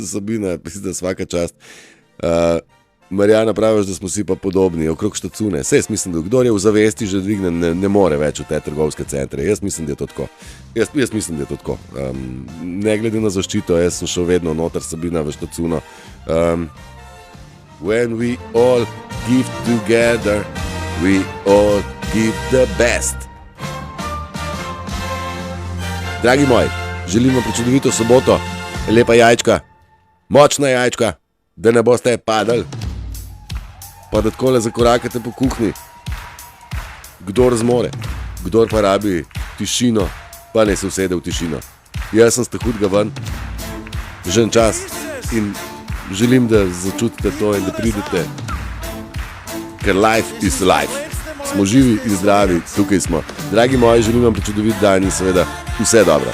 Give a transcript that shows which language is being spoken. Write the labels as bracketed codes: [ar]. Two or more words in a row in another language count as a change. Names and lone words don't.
[hr] Sabina, da svaka čast. [sl] Marjana, praviš, da smo si pa podobni, okrog štacune. Saj jaz mislim, da kdor je v zavesti že dvignen, ne more več v te trgovske centre. Jaz mislim, da je to tako. Jaz mislim, da je to tako. Ne glede na zaščito, jaz sem šel vedno noter Sabina v štacuno. [en] When we all give together, we all give the best. [sl] Dragi moji, želim vam prečudovito soboto, lepa jajčka, močna jajčka, da ne boste padali. Pa da takole zakorakate po kuhinji. Kdor zmore, kdor pa rabi tišino, pa ne se usede v tišino. Jaz sem sta hudga ven, že en čas in želim, da začutite to in da pridete, ker [en] life is life. [sl] Smo živi in zdravi, tukaj smo. Dragi moji, želim vam prečudovit dan in seveda vse dobro.